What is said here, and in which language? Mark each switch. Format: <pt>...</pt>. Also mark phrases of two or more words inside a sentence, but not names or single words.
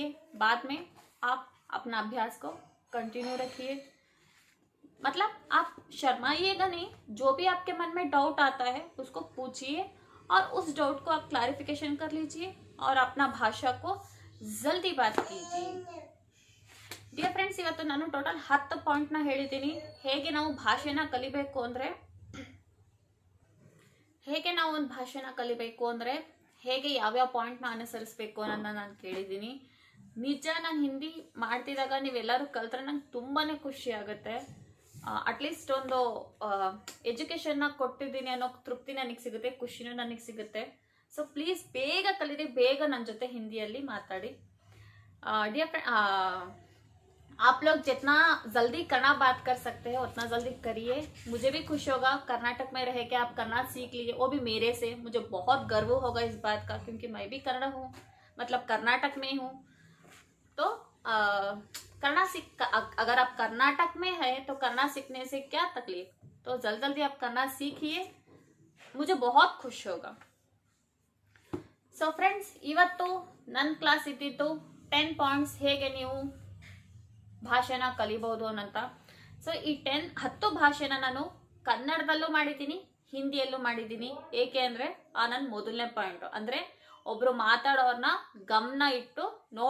<hi>बाद में आप अपना अभ्यास को कंटिन्यू रखिए. मतलब आप शर्माइएगा नहीं, जो भी आपके मन में डाउट आता है उसको पूछिए और उस डाउट को आप क्लैरिफिकेशन कर लीजिए और अपना भाषा को जल्दी बात कीजिए.</hi> <en>dear friends,</en> <kn>ಇವತ್ತು ನಾನು ಟೋಟಲ್ 10 ಪಾಯಿಂಟ್ನ ಹೇಳಿದ್ದೀನಿ. ಹೇಗೆ ನಾವು ಭಾಷೆನ ಕಲಿಬೇಕು ಅಂದರೆ ಹೇಗೆ ಯಾವ್ಯಾವ ಪಾಯಿಂಟ್ನ ಅನುಸರಿಸಬೇಕು ಅನ್ನೋದನ್ನ ನಾನು ಕೇಳಿದ್ದೀನಿ. ನಿಜ, ನಾನು ಹಿಂದಿ ಮಾಡ್ತಿದ್ದಾಗ ನೀವೆಲ್ಲರೂ ಕಲ್ತ್ರೆ ನಂಗೆ ತುಂಬಾ ಖುಷಿ ಆಗುತ್ತೆ. ಅಟ್ಲೀಸ್ಟ್ ಒಂದು ಎಜುಕೇಷನ್ನ ಕೊಟ್ಟಿದ್ದೀನಿ ಅನ್ನೋ ತೃಪ್ತಿ ನನಗೆ ಸಿಗುತ್ತೆ, ಖುಷಿನೂ ನನಗೆ ಸಿಗುತ್ತೆ.</kn> <en>so please</en> <kn>ಬೇಗ ಕಲೀರಿ, ಬೇಗ ನನ್ನ ಜೊತೆ ಹಿಂದಿಯಲ್ಲಿ ಮಾತಾಡಿ.</kn> <en>dear friend,</en> <hi>आप लोग जितना जल्दी करना बात कर सकते हैं उतना जल्दी करिए. मुझे भी खुश होगा, कर्नाटक में रह के आप कन्नड़ सीख लीजिए, वो भी मेरे से. मुझे बहुत गर्व होगा इस बात का, क्योंकि मैं भी कन्नड़ हूँ, मतलब कर्नाटक में हूँ. तो कन्नड़ अगर आप कर्नाटक में है तो कन्नड़ सीखने से क्या तकलीफ. तो जल्दी आप कन्नड़ सीखिए, मुझे बहुत खुश होगा.</hi> <en>so friends,</en> <kn>ಇವತ್ತು ನನ್ನ ಕ್ಲಾಸ್ ಇದ್ದಿದ್ದು 10 ಪಾಯಿಂಟ್ಸ್ ಹೇಗೆ ನೀವು ಭಾಷೆನ ಕಲಿಬಹುದು ಅನ್ನಂತ. ಸೊ ಈ 10 ಭಾಷೆನ ನಾನು ಕನ್ನಡದಲ್ಲೂ ಮಾಡಿದ್ದೀನಿ, ಹಿಂದಿಯಲ್ಲೂ ಮಾಡಿದ್ದೀನಿ. ಏಕೆ ಅಂದರೆ ನನ್ನ ಮೊದಲನೇ ಪಾಯಿಂಟ್ ಅಂದರೆ ಒಬ್ರು ಮಾತಾಡೋರ್ನ ಗಮನ ಇಟ್ಟು ನೋಡಬೇಕು.</kn>